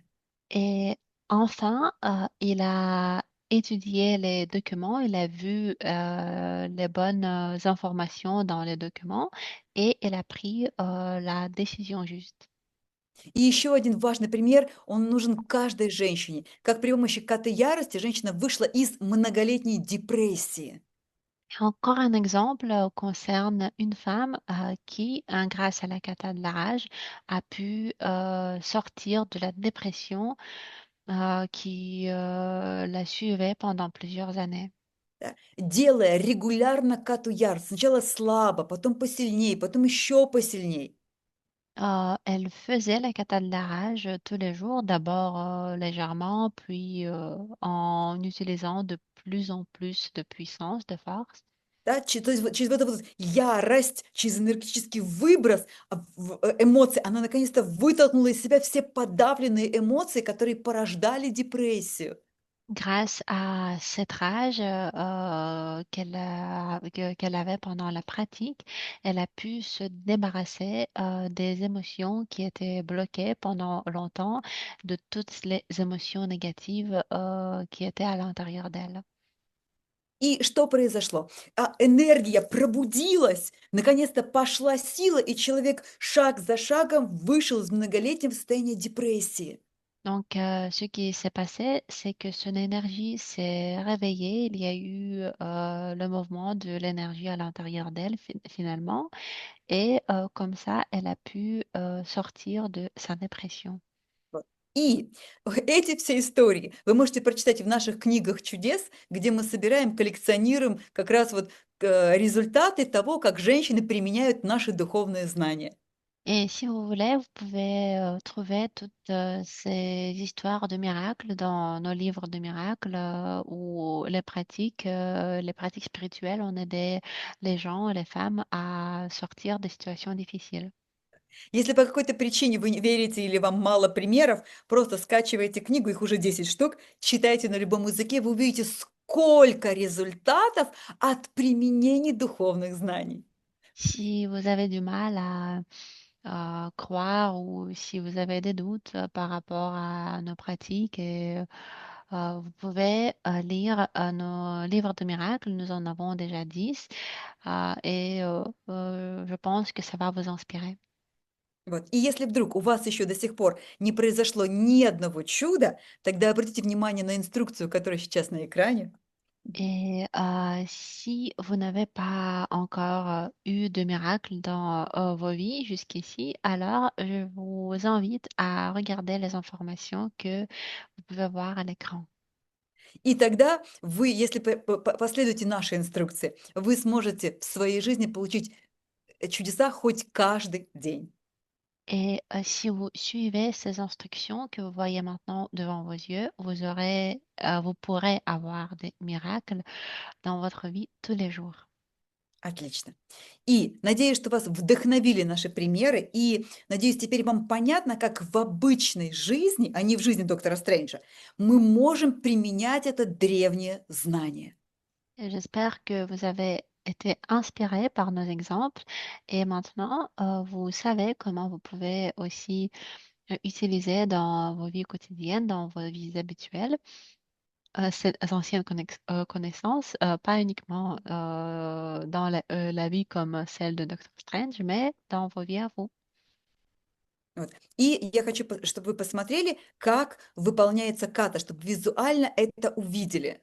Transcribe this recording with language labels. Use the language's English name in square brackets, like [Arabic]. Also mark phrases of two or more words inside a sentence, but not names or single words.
[French] Et enfin, il a étudié les documents, il a vu les bonnes informations dans les documents et il a pris la décision juste. [Russian] И еще один важный пример, он нужен каждой женщине. Как при помощи коты ярости женщина вышла из многолетней депрессии. [French] Encore un exemple concerne une femme qui, grâce à la kata de la rage, a pu sortir de la dépression qui la suivait pendant plusieurs années. [Russian] Да. Делая регулярно кату ярости. Сначала слабо, потом посильнее, потом еще посильнее. [French] Elle faisait la kata de la rage tous les jours, d'abord légèrement, puis en utilisant de plus en plus de puissance, de force. [Russian] Да, то есть вот через вот эту вот ярость, через энергетический выброс эмоций, она наконец-то вытолкнула из себя все подавленные эмоции, которые порождали депрессию. [French] Grâce à cette rage qu'elle avait pendant la pratique, elle a pu se débarrasser des émotions qui étaient bloquées pendant longtemps, de toutes les émotions négatives qui étaient à l'intérieur d'elle. [Russian] И что произошло? Энергия пробудилась, наконец-то пошла сила, и человек шаг за шагом вышел из многолетнего состояния депрессии. [French] Donc, ce qui s'est passé, c'est que son énergie s'est réveillée. Il y a eu le mouvement de l'énergie à l'intérieur d'elle finalement. Et comme ça, elle a pu sortir de sa dépression. [Russian] Вот. И эти все истории вы можете прочитать в наших книгах чудес, где мы собираем, коллекционируем как раз вот результаты того, как женщины применяют наши духовные знания. [French] Et si vous voulez, vous pouvez trouver toutes ces histoires de miracles dans nos livres de miracles où les pratiques spirituelles ont aidé les gens, les femmes à sortir des situations difficiles. [Russian] Если по какой-то причине вы не верите или вам мало примеров, просто скачивайте книгу, их уже 10 штук, читайте на любом языке, вы увидите, сколько результатов от применения духовных знаний. [French] Si vous avez du mal à croire ou si vous avez des doutes par rapport à nos pratiques, vous pouvez lire nos livres de miracles. Nous en avons déjà 10 je pense que ça va vous inspirer. [Russian] Вот. И если вдруг у вас еще до сих пор не произошло ни одного чуда, тогда обратите внимание на инструкцию, которая сейчас на экране. [French] Et si vous n'avez pas encore eu de miracle dans vos vies jusqu'ici, alors je vous invite à regarder les informations que vous pouvez voir à l'écran. [Russian] И тогда вы, если последуете нашей инструкции, вы сможете в своей жизни получить чудеса хоть каждый день. [French] Et si vous suivez ces instructions que vous voyez maintenant devant vos yeux, vous pourrez avoir des miracles dans votre vie tous les jours. [Russian] Отлично. И надеюсь, что вас вдохновили наши примеры, и надеюсь, теперь вам понятно, как в обычной жизни, а не в жизни доктора Стрэнджа, мы можем применять это древнее знание. [French] Et j'espère que vous avez été inspiré par nos exemples et maintenant vous savez comment vous pouvez aussi utiliser dans vos vies quotidiennes, dans vos vies habituelles, ces anciennes connaissances, pas uniquement dans la vie comme celle de Dr. Strange, mais dans vos vies à vous. [Russian] Вот. И я хочу, чтобы вы посмотрели, как выполняется ката, чтобы визуально это увидели.